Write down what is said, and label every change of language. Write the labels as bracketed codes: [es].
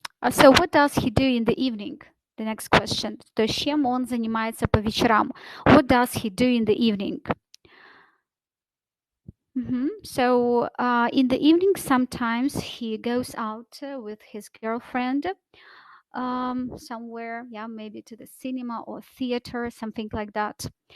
[en] So what does he do in the evening? The next question. [ru] То есть чем он занимается по вечерам? [en] What does he do in the evening? So in the evening, sometimes he goes out with his girlfriend somewhere, yeah, maybe to the cinema or theater, something like that.